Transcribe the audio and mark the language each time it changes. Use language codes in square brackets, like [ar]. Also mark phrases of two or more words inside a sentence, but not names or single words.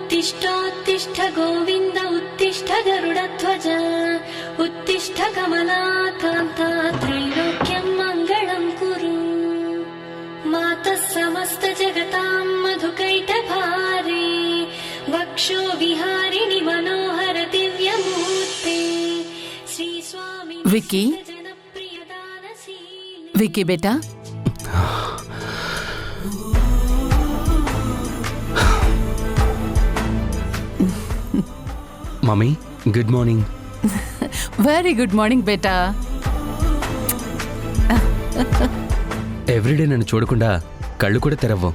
[sa] उत्तिष्ठोत्तिष्ठ गोविन्द उत्तिष्ठ गरुडध्वज उत्तिष्ठ कमलाकान्ता त्रैलोक्यं मङ्गलं कुरु मातः समस्त जगतां मधुकैटभारे वक्षो विहारिणि मनोहर दिव्यमूर्ते श्री स्वामी [hi] विकी विकी बेटा [en] Mummy good morning. Very good morning బేటా. [te] ఎవ్రీడే నన్ను చూడకుండా కళ్ళు కూడా తెరవ్వం.